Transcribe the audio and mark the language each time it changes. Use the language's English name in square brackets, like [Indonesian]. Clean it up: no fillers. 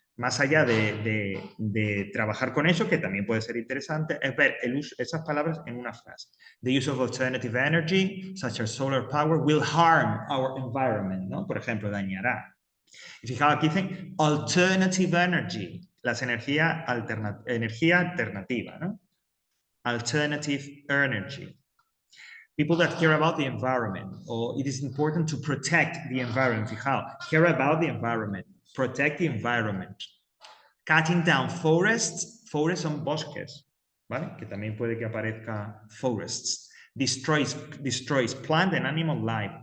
[Spanish] Más allá de trabajar con eso, que también puede ser interesante, es ver esas palabras en una frase. [English] The use of alternative energy, such as solar power, will harm our environment, [Spanish] ¿no? Por ejemplo, dañará. Y fijaos, aquí dicen alternative energy, las energía alternativa, ¿no? [English] Alternative energy. People that care about the environment, or it is important to protect the environment. [Spanish] Fijaos, care about the environment, protect the environment. [English] Cutting down forests, forests [Spanish] son bosques, ¿vale? Que también puede que aparezca forests. [English] Destroys plant and animal life.